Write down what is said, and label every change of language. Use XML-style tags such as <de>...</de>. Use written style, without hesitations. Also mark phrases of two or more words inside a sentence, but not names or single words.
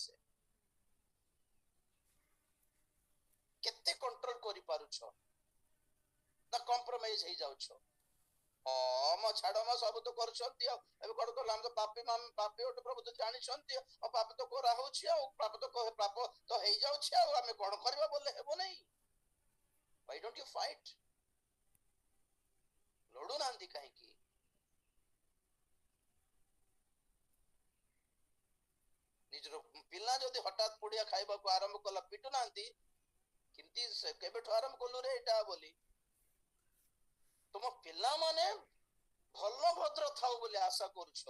<or>ସେ କେତେ କଣ୍ଟ୍ରୋଲ କରିପାରୁଛ ନା କମ୍ପ୍ରମାଇଜ ହେଇଯାଉଛ? ଛାଡ ସବୁ ତ କରୁଛନ୍ତି, ଆଉ ଏବେ କଣ କଲ ଆମେ ତ ପାପୀ ଗୋଟେ ପ୍ରଭୁ ତ ଜାଣିଛନ୍ତି, ଆଉ ପାପ ତ କରାହଉଛି, ଆଉ ପାପ ତ ହେଇଯାଉଛି, ଆଉ ଆମେ କଣ କରିବା ବୋଲେ ହେବ ନାହିଁ।</or> <en>Why don't you fight?</en> <or>ଲଢୁନାହାନ୍ତି କାହିଁକି? ନିଜର ପିଲା ଯଦି ହଠାତ୍ ପୁଡିଆ ଖାଇବାକୁ ଆରମ୍ଭ କଲା ପିଟୁନାହାନ୍ତି, କିନ୍ତୁ କେବେଠୁ ଆରମ୍ଭ କଲୁ ରେ ଏଇଟା ବୋଲି। ତୁମ ପିଲାମାନେ ଭଲ ଭଦ୍ର ଥାଉ ବୋଲି ଆଶା କରୁଛ।</or>